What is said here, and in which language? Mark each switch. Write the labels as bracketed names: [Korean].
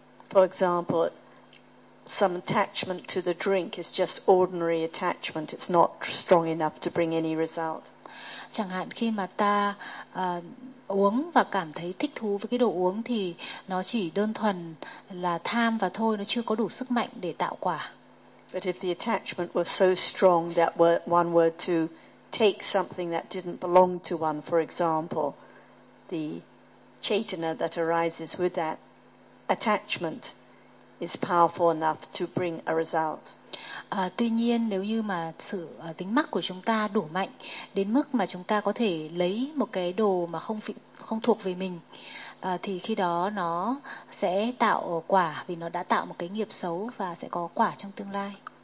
[English] For example, some attachment to the drink is just ordinary attachment. It's not strong enough to bring any result. [Vietnamese] Chẳng hạn khi mà ta uống và cảm thấy thích thú với cái đồ uống thì nó chỉ đơn thuần là tham và thôi, nó chưa có đủ sức mạnh để tạo quả. [English] But if the attachment was so strong that one were to take something that didn't belong to one, for example, the chaitana that arises with that attachment is powerful enough to bring a result. [Vietnamese] Tuy nhiên, nếu như mà sự tính mắc của chúng ta đủ mạnh đến mức mà chúng ta có thể lấy một cái đồ mà không thuộc về mình, thì khi đó nó sẽ tạo quả, vì nó đã tạo một cái nghiệp xấu và sẽ có quả trong tương lai.